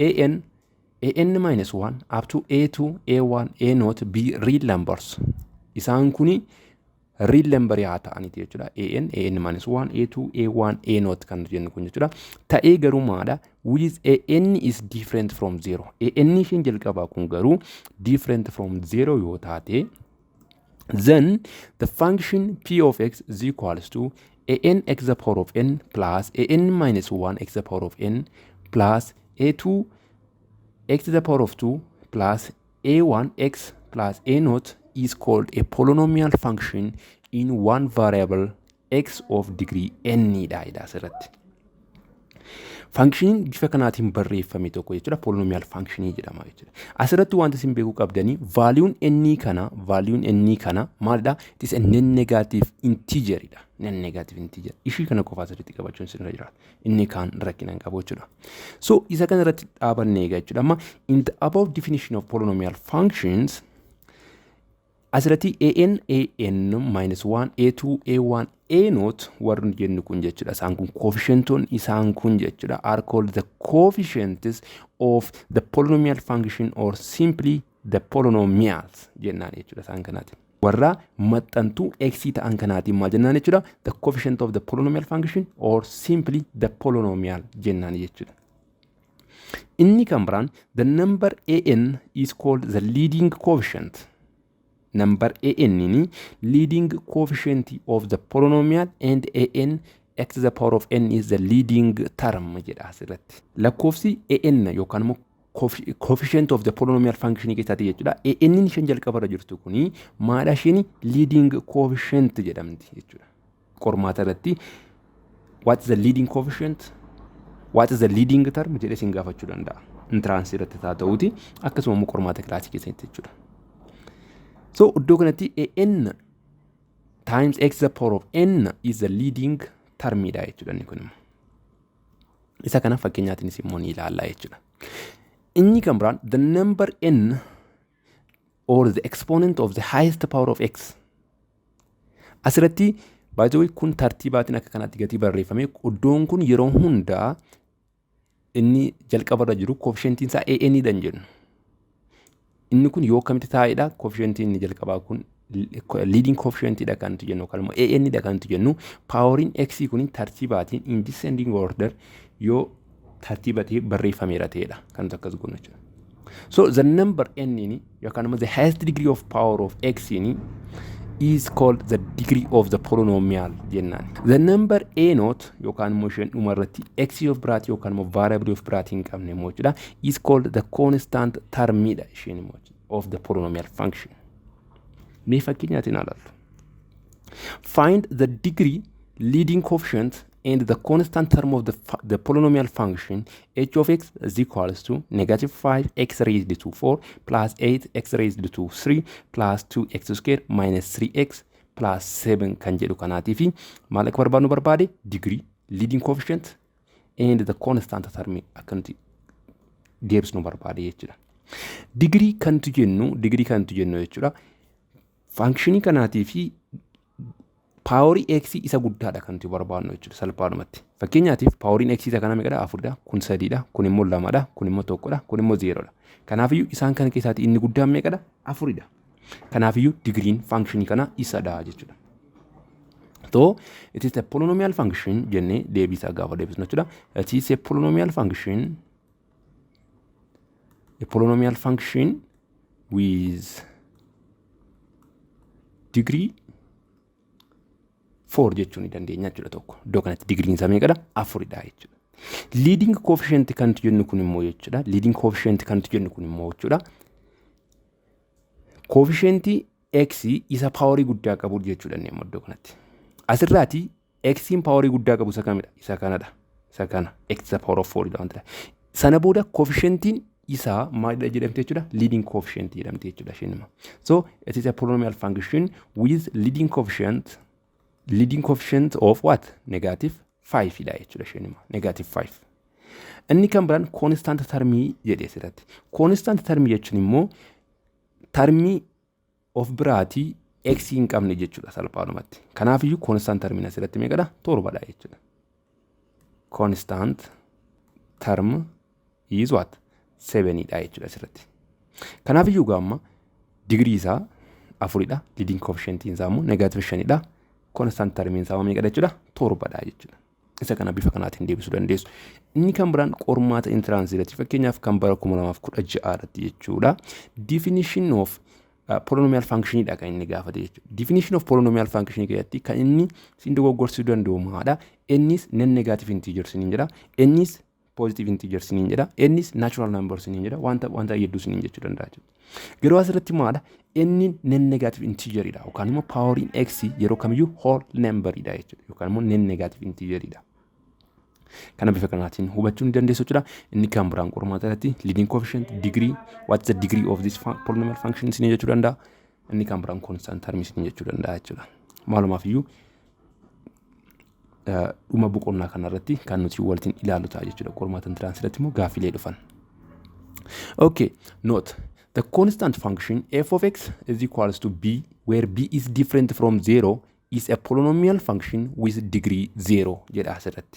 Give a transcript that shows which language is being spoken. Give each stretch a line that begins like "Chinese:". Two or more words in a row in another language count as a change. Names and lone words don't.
English: an minus 1 up to a2 a1 a0 be real numbers
Oromo: isaan kuni
English: real number
Oromo: yaa ta'aniti jechuudha
English: an minus 1 a2 a1 a0
Oromo: kan jennu kun jechuudha ta'ee garuu maadha
English: which an is different from 0
Oromo: an shin jalqabaa kun garuu
English: different from 0
Oromo: yoo taate
English: then the function p of x is equals to an x the power of n plus an minus 1 x the power of n plus a2 x to the power of 2 plus a1 x plus a0 is called a polynomial function in one variable x of degree n
Oromo: dha asirratti function bifa kanaatiin barreeffame tokko jechuudha
English: polynomial function
Oromo: jedhama jechuudha asirratti wanta isin beekuu qabdanii value n kana maalidha
English: it is a non-negative integer
Oromo: dha non-negative integer ishii kana qofa asirratti qabachuun sirra jira inni kaan rakkina qabu jechuudha so isa kana irratti dhaabannee jechuudha amma
English: in the above definition of polynomial functions
Oromo: asirratti
English: an minus 1 a2 a1 a0
Oromo: warri jennu kun jechuudha isaan kun coefficienton isaan kun jechuudha
English: are called the coefficients of the polynomial function or simply the polynomials
Oromo: jennaan jechuudha isaan kanaati warra maxxantuu x ta'an kanaati maal jennaan jechuudha
English: the coefficient of the polynomial function or simply the polynomial
Oromo: jennaan jechuudha inni kan biraan
English: the number an is called the leading coefficient number an ni leading coefficient of the polynomial and an x to the power of n is the leading term
Oromo: jedha asirratti lakkoofsi an yookaan immoo
English: coefficient of the polynomial function
Oromo: keessatti jechuudha an ni shan jalqabarra jirtu kuni maadha isheen
English: leading coefficient
Oromo: jedhamti jechuudha qormaata irratti
English: what is the leading coefficient what is the leading term
Oromo: jedhee sin gaafachuu danda'a entrance irratti ta'uuti akkasuma immoo qormaata kilaasii keessatti jechuudha so iddoo kanatti
English: an times x the power of n is the leading term
Oromo: dha jechuudha inni kun isa kana fakkeenyaatiin immoo ni ilaalla jechuudha inni kan biraan
English: the number n or the exponent of the highest power of x
Oromo: asirratti
English: by the way
Oromo: kun tartiibaatiin akka kanatti gatii barreeffame iddoon kun yeroo hundaa inni jalqabarra jiru coefficient isaa an dhan jennu inni kun yoo kamitti taa'edha coefficient inni jalqabaa kun
English: leading coefficient
Oromo: dha kan tu jennu kalmo an dha kan tu jennu powering x kun tartiibaatiin
English: in descending order
Oromo: yoo tartiibatti barreeffameera ta'edha kan takkas gonnu jechuudha
English: so the number n
Oromo: ni yookaan
English: the highest degree of power of x
Oromo: ni
English: is called the degree of the polynomial
Oromo: jennaan
English: the number a0
Oromo: yookaan motion umarratti x of biraati yookaan variable of biraati hin qabne mochuudha
English: is called the constant term
Oromo: dha isheen
English: of the polynomial function
Oromo: mee fakkeenyaatiin ilaallu
English: find the degree leading coefficient and the constant term of the polynomial function h of x is equals to negative 5x raised to 4 plus 8x raised to 3 plus 2x squared minus 3x plus 7
Oromo: kan jedhu kanaatii fi maal akka barbaadnu barbaade
English: degree, leading coefficient and the constant term
Oromo: akka nuti deebisnu barbaade jechuudha. Degree kantu jennu jechuudha. Functionii kanaatii fi paaworii x isa guddaadha kan nuti barbaadnu jechuudha salphaadhumatti. Fakkeenyaatiif paaworiin x isa kana meeqadha? 4dha, kun 3dha, kun immoo 2dha, kun immoo 1dha, kun immoo 0dha. Kanaafiyyuu isaan kana keessaati inni guddaan meeqadha? 4dha. Kanaafiyyuu digriin functionii kana isadha jechuudha.
English: So it is a polynomial function
Oromo: jennee deebisaa gaafa deebisnu jechuudha.
English: It is a polynomial function with degree 4
Oromo: jechuun ni dandeenya jechuudha tokko. Iddoo kanatti digriin isaa meeqadha? 4dha jechuudha.
English: Leading coefficient
Oromo: kan nuti jennu kun immoo jechuudha.
English: Leading coefficient
Oromo: kan nuti jennu kun immoo jechuudha. Coefficientii x isa paaworii guddaa qabu jechuudha inni immoo iddoo kanatti. Asirraati x'n paaworii guddaa qabu isa kamidha? Isa kanadha. Isa kana
English: x the power of 4
Oromo: dha wanta. Sana booda coefficientiin isa maalidha jedhamte jechuudha?
English: Leading coefficient
Oromo: jedhamte jechuudha isheenuma.
English: So it is a polynomial function with leading coefficient of what?
Oromo: Negative 5 dha jechuudha isheenuma. Negative 5. Inni kan biraan constant termii jedhee asirratti. Constant termii jechuun immoo termii of biraatii x hin qabne jechuudha salphaadhumatti. Kanaafiyyuu constant termiin asirratti meeqadha? 7dha jechuudha.
English: Constant term is what?
Oromo: 7dha jechuudha asirratti. Kanaafiyyuu gaamma digrii isaa 4dha.
English: Leading coefficient
Oromo: isaa immoo negative 5dha. Constant termiin isaa meeqadha jechuudha? 7dha jechuudha. Isa kana bifa kanaatiin deebisuu dandeessu. Inni kan biraan qormaata entrance irratti fakkeenyaaf kan bara 2016 irratti jechuudha.
English: Definition of polynomial function
Oromo: dha kan inni gaafate jechuudha.
English: Definition of polynomial function
Oromo: keessatti kan inni sin dogoggorsuu danda'u maadha. Innis
English: non-negative integers
Oromo: ni jedha. Innis
English: positive integers
Oromo: ni jedha. Innis
English: natural numbers
Oromo: ni jedha. Wanta hedduus ni jechuu danda'a jechuudha. Garuu asirratti maadha? Inni
English: non-negative integer
Oromo: dha. Yookaan immoo poweriin x yeroo kamiyyuu
English: whole number
Oromo: dha jechuudha. Yookaan immoo
English: non-negative integer
Oromo: dha. Kana bifa kanaatiin hubachuu ni dandeessu jechuudha. Inni kan biraan qormaata irratti
English: leading coefficient, degree, what's the degree of this polynomial function
Oromo: ni jechuu danda'a. Inni kan biraan
English: constant term
Oromo: ni jechuu danda'a jechuudha. Maalumaaf iyyuu dhuma boqonnaa kana irratti kan nuti waliin ilaalu ta'a jechuudha. Qormaata entrance irratti immoo gaaffilee dhufan.
English: Okay, note the constant function f of x is equals to b where b is different from 0 is a polynomial function with degree 0
Oromo: jedha asirratti.